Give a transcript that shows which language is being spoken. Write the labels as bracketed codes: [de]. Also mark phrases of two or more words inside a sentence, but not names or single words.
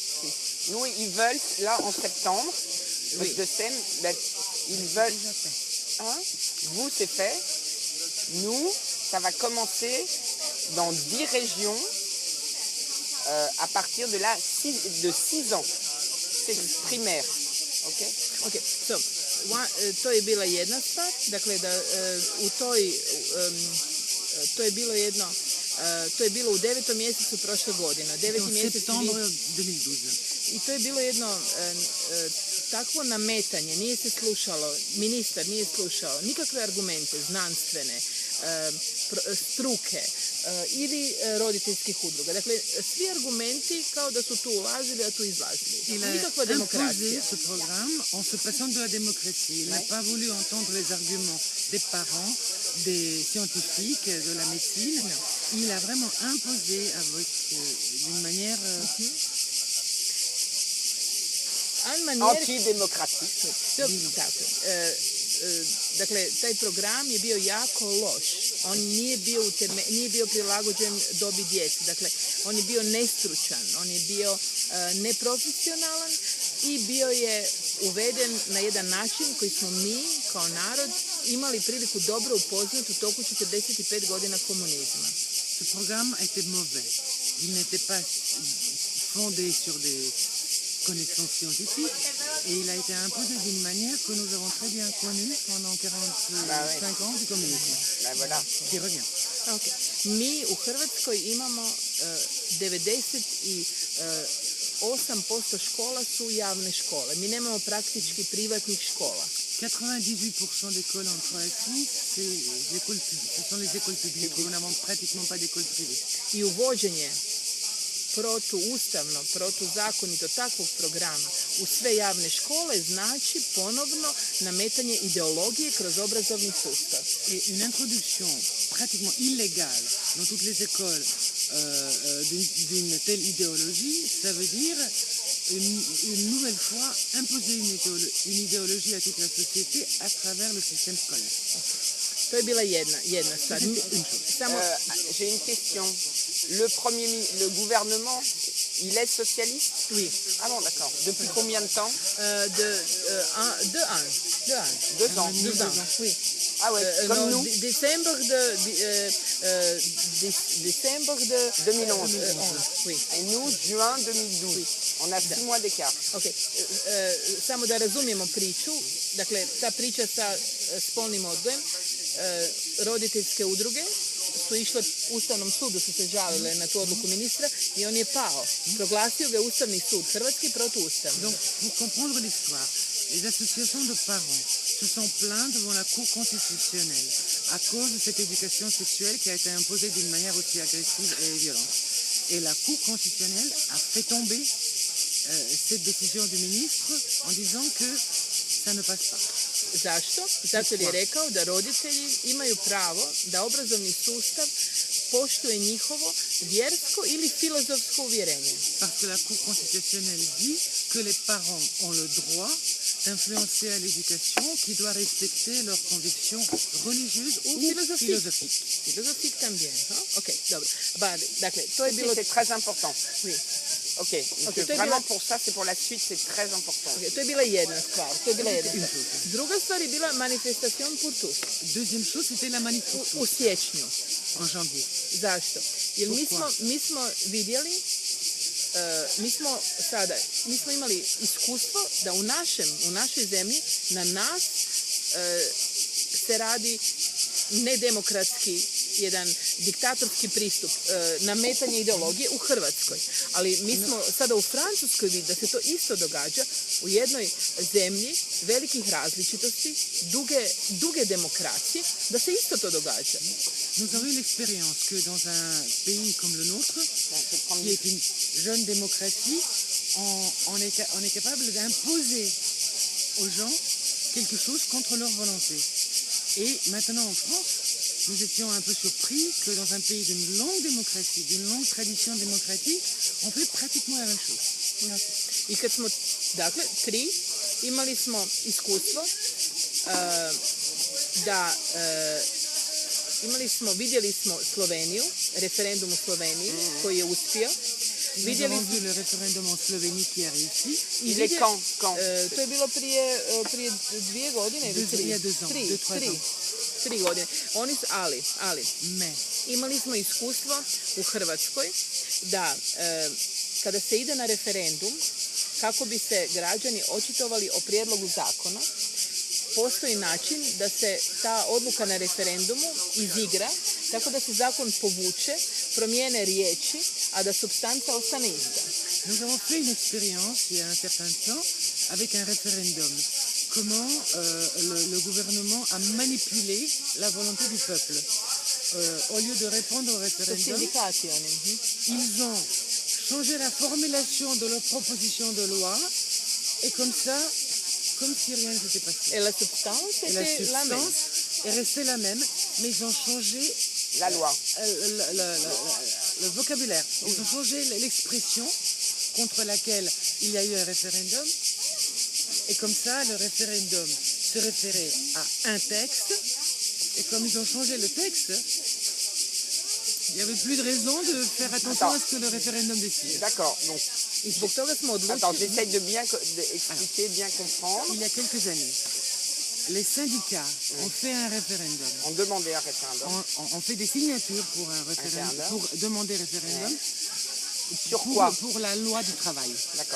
[fr] Nous, ils veulent, là, en septembre, oui. Ils veulent... Hein? Vous, c'est fait. Nous, ça va commencer dans 10 régions à partir de 6 ans. C'est primaire. Ok? [hr] So, to je bila jedna stvar, dakle da to je bilo jedno, to je bilo u 9. mjesecu prošle godine, 9. mjesec 2012. I to je bilo jedno takvo nametanje, nije se slušalo, ministar nije slušao nikakve argumente znanstvene, struke ili roditeljskih udruga. Dakle, svi argumenti kao da su tu ulazili, a tu izlazili. Nikakva demokracija. [fr] Ce programme en se passant de la démocratie. Il n'a pas voulu entendre les arguments des parents, des scientifiques, de la médecine. Il a vraiment imposé d'une manière... [hr] antidemokratični. Dakle, taj program je bio jako loš. On nije bio prilagođen dobi djece. Dakle, on je bio nestručan, on je bio neprofesionalan i bio je uveden na jedan način koji smo mi, kao narod, imali priliku dobro upoznati u toku 45 godina komunizma. [fr] Ce programme a été mauvais. Il n'était pas fondé sur des connaissances scientifiques et il a été imposé d'une manière que nous avons très bien connue pendant 45 ans du communisme, qui revient. Okay. [hr] Mi u Hrvatskoj imamo 98% škola su javne škole. Mi nemamo praktički privatnih škola. [fr] 98% d'écoles en Croatie, ce sont les écoles publiques. Nous n'avons pratiquement pas d'écoles privées. [hr] I uvođenje protuustavno, protuzakonito takvog programa u sve javne škole znači ponovno nametanje ideologije kroz obrazovni sustav. [fr] Et une introduction pratiquement illégale dans toutes les écoles d'une telle idéologie, ça veut dire une nouvelle fois imposer une idéologie à toute la société à travers le système scolaire. [hr] To je bila jedna stvar. Samo, [fr] J'ai une question. Le gouvernement, il est socialiste? oui, Ah bon, d'accord. Depuis combien de temps? deux ans. 2 ans. 2 ans, oui. Ah ouais, comme nous. Décembre de 2011. 11, oui. Et nous, juin 2012. On a 6 mois d'écart. [hr] Ok, samo da razumijemo priču, dakle, ta priča sa spolnim odgojem, roditeljske udruge su išle Ustavnom sudu, su se žalile na tu odluku ministra i on je pao. Proglasio ga Ustavni sud Hrvatski protuustavno. [fr] Donc, pour comprendre l'histoire, les associations de parents se sont plaints devant la Cour constitutionnelle à cause de cette éducation sexuelle qui a été imposée d'une manière aussi agressive et violente. Et la Cour constitutionnelle a fait tomber cette décision du ministre en disant que ça ne passe pas. [hr] Zašto? Zato jer je rekao da roditelji imaju pravo da obrazovni sustav poštuje njihovo vjersko ili filozofsko uvjerenje. [fr] Parce que la Cour constitutionnelle dit que les parents ont le droit d'influencer à l'éducation qui doit respecter leurs convictions religieuses ou philosophiques. [hr] Filozofik [es] también, no? [hr] Ok, dobro. Dakle, to je bilo... [fr] C'est très important. Oui. Ok, donc [hr] to je [fr] vraiment [hr] bila- [fr] pour ça, c'est pour la suite, c'est très important. [hr] Ok, to je bila jedna stvar. Druga stvar je bila manifestacion Purtus [fr] Deuxième chose, c'était la manif pour [hr] u [fr] tous [hr] siječnju. [fr] en janvier. [hr] Zašto? Jer [fr] Pourquoi? [hr] mi smo vidjeli, mi smo imali iskustvo da u našoj zemlji na nas se radi nedemokratski jedan diktatorski pristup, nametanje ideologije u Hrvatskoj. Ali mi smo sada u Francuskoj vidjeli da se to isto događa u jednoj zemlji velikih različitosti, duge demokracije, da se isto to događa. [fr] Nous avons eu l'expérience que dans un pays comme le nôtre, qui est une jeune démocratie, on est capable d'imposer aux gens quelque chose contre leur volonté. Et maintenant en France, nous étions un peu surpris que dans un pays d'une longue démocratie, d'une longue tradition démocratique, on fait pratiquement la même chose. [hr] I kad smo, dakle, imali smo iskustvo vidjeli smo Sloveniju, referendum u Sloveniji koji je uspio. [fr] Nous avons vu le référendum en Slovénie qui a réussi. Il est quand? [hr] To je bilo prije 2 godine ili 3? [fr] Il y a 2 ans, 2-3 ans. [hr] 3 godine. Ali, [fr] Mais [hr] imali smo iskustvo u Hrvatskoj da kada se ide na referendum, kako bi se građani očitovali o prijedlogu zakona, postoji način da se ta odluka na referendumu izigra, tako da se zakon povuče, promijene riječi, a da supstanca ostane ista. [fr] nous avons fait une expérience il y a un certain temps avec un référendum. Comment le gouvernement a manipulé la volonté du peuple. Au lieu de répondre au [hr] To [fr] référendum, [hr] sindikati oni. [fr] ils ont changé la formulation de leur proposition de loi et comme ça, comme si rien ne s'était passé. [it] E la substanza [fr] Et la était la même. substance est restée la même, mais ils ont changé La loi. le vocabulaire. Ils ont changé l'expression contre laquelle il y a eu un référendum. Et comme ça, le référendum se référait à un texte. Et comme ils ont changé le texte, il n'y avait plus de raison de faire attention à ce que le référendum décide. D'accord. Donc, [hr] I zbog toga smo [fr] attends, [hr] odlučili... [fr] j'essaye de bien expliquer, bien comprendre. Il y a quelques années, les syndicats ont fait un référendum. On demandait un référendum. On fait des signatures pour un référendum, Référendum. pour demander référendum. Sur quoi? Pour la loi du travail. D'accord.